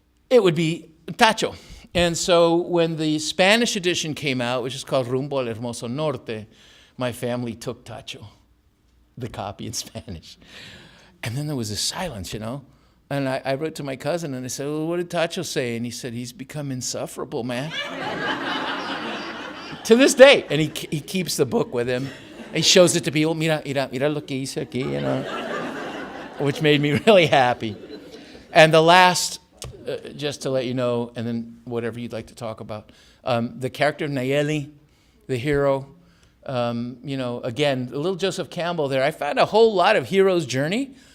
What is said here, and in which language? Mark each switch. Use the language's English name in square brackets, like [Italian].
[English] It would be Tacho. And so when the Spanish edition came out, which is called Rumbo al Hermoso Norte, my family took Tacho, the copy in Spanish. And then there was a silence, you know. And I wrote to my cousin and I said, well, what did Tacho say? And he said, he's become insufferable, man. To this day. And he keeps the book with him. He shows it to people. [Spanish] Mira lo que hice aquí, [English] you know. Which made me really happy. And the last, just to let you know, and then whatever you'd like to talk about, the character of Nayeli, the hero, you know, again, the little Joseph Campbell there. I found a whole lot of hero's journey.